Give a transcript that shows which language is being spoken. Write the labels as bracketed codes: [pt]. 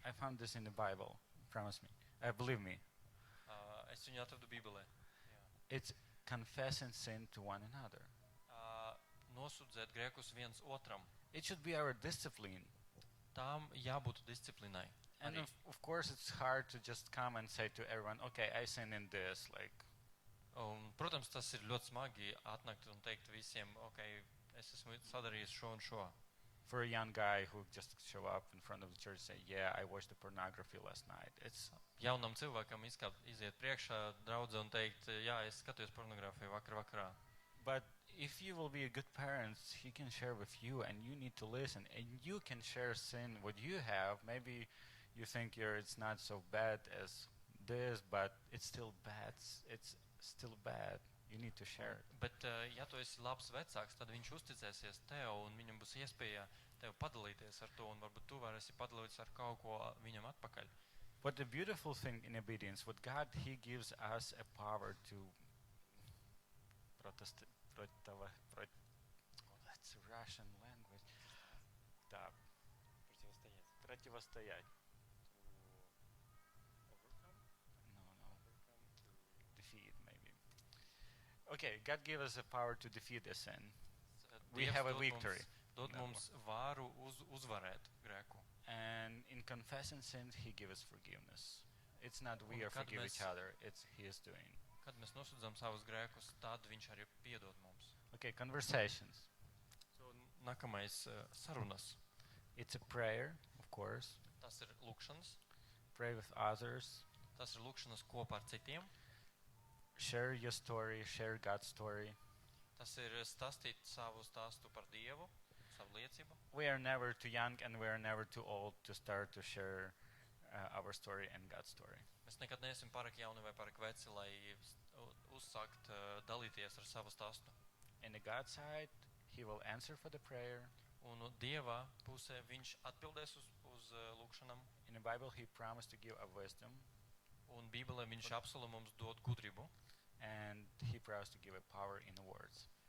[en] I found this in the Bible. Promise me. Believe me. [lv] Es viņu atradu Bībelē. [en] It's confessing sin to one another. [lv] Nosūdzēt grēkus viens otram. [en] It should be our discipline. [lv] Tām jābūt disciplīnai. [en] And [lv] Arī. [en] of course, it's hard to just come and say to everyone, okay, I sin in this. Like, [lv] Un, protams, tas ir ļoti smagi atnākt un teikt visiem, ok, es esmu sadarījis šo un šo. [en] for a young guy who just show up in front of the church and say, yeah, I watched the pornography last night. It's [lv] Jaunam cilvēkam iziet priekšā draudze un teikt, jā, es skatījos pornogrāfiju vakarā. [en] But if you will be a good parent, he can share with you, and you need to listen, and you can share sin what you have. Maybe you think it's not so bad as this, but it's still bad. It's still bad. You need to share it. [lv] Bet, ja tu esi labs vecāks, tad viņš uzticēsies tev un viņam būs iespēja tev padalīties ar to, un varbūt tu varēsi padalīties ar kaut ko viņam atpakaļ. [en] But the beautiful thing in obedience, what God, He gives us a power to that's a Russian language. [ru] Да. Противостоять. [en] No. Defeat, maybe. Okay, God gave us a power to defeat the sin. We [lv] Dievs [en] have a [lv] dod [en] victory. [lv] Dod [en] No. [lv] mums vāru uzvarēt grēku. [en] And in confessing sins, He gives us forgiveness. It's not we [lv] Un [en] are [lv] kad [en] forgive [lv] mēs- [en] each other, it's He is doing. [lv] Kad mēs nosūdzam savus grēkus, tad viņš arī piedod mums. [en] Okay, conversations. [lv] So, nākamais sarunas. [en] It's a prayer, of course. [lv] Tas ir lūkšanas. [en] Pray with others. [lv] Tas ir lūkšanas kopā ar citiem. [en] Share your story, share God's story. [lv] Tas ir stāstīt savu stāstu par Dievu, savu liecību. [en] We are never too young and we are never too old to start to share our story and God's story. [lv] Mēs nekad neesam pārāk jauni vai pārāk veci, lai uzsākt dalīties ar savu stāstu. [en] In the God side, He will answer for the prayer. [lv] Un no Dieva pusē viņš atbildēs uz lūkšanām. [en] In the Bible, He promised to give a wisdom, [lv] Un Bībelē viņš apsola mums dot gudrību. [en] and He promised to give a power in the words.